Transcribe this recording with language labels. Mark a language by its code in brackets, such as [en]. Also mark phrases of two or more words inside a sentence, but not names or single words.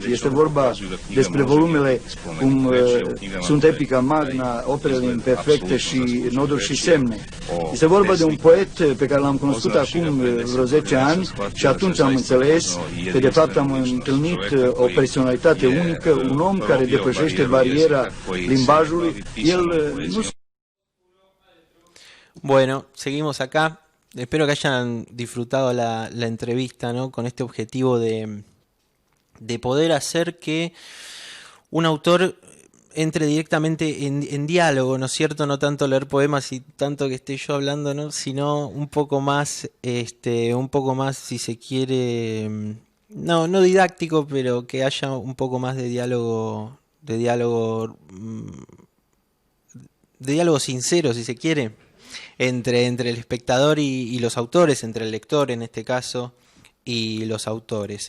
[ro] Este vorba despre volumele cum sunt Epica Magna, operele imperfecte și Noduri și semne. Este vorba de un poet pe care l-am cunoscut acum vreo 10 ani și atunci am înțeles că de fapt am întâlnit o personalitate unică, un om care depășește bariera limbajului. El nu... [es] Bueno, seguimos acá. Espero que hayan disfrutado la entrevista, ¿no? Con este objetivo de poder hacer que un autor entre directamente en diálogo, ¿no es cierto? No tanto leer poemas y tanto que esté yo hablando, ¿no? Sino un poco más, si se quiere, no didáctico, pero que haya un poco más de diálogo sincero, si se quiere, entre el espectador y los autores, entre el lector en este caso y los autores.